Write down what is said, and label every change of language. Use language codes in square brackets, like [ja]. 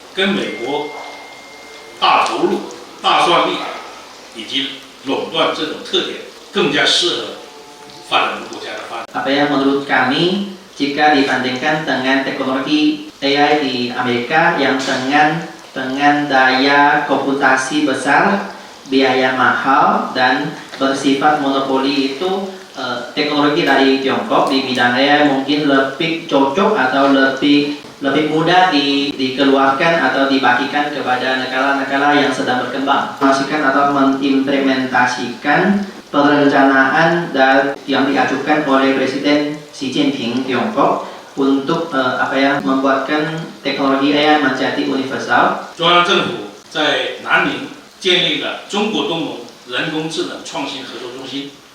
[zh] 跟美国大投入、大算力以及垄断这种特点更加适合发展中国家的发展。 [id] Apa yang menurut kami jika dibandingkan dengan teknologi AI di Amerika yang dengan daya komputasi besar, biaya mahal dan bersifat monopoli itu teknologi dari Tiongkok di bidang AI mungkin lebih cocok atau lebih mudah dikeluarkan atau dibagikan kepada negara-negara yang sedang berkembang. Memastikan atau mengimplementasikan perencanaan yang diajukan oleh Presiden Xi Jinping Tiongkok untuk membuatkan teknologi AI menjadi universal. [zh] 中央政府在南宁建立了中国东盟人工智能创新合作中心。